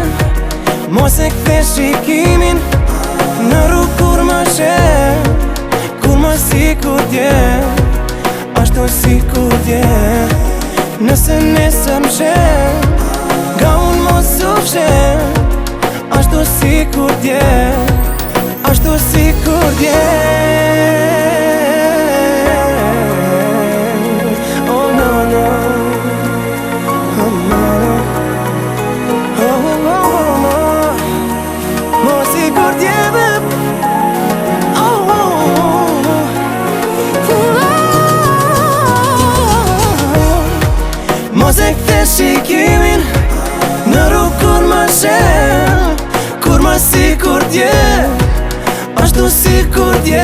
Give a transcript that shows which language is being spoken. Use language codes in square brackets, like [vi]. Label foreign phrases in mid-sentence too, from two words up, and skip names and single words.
[sq] Mos e kthe shikimin në rrug kur ma shen, kur ma si kur dje, ashtu si kur dje. Nëse nesër më shen, nga unë mos u pshen, ashtu si kur dje, ashtu si kur dje. [en] Oh no, no. Oh no, no. Oh, oh, oh, oh. [sq] Mos si kur dje, beb. Oh, oh, oh. Mos e kthe shikimin në rrug kur ma shen, kur ma si kur dje, ashtu si kur dje.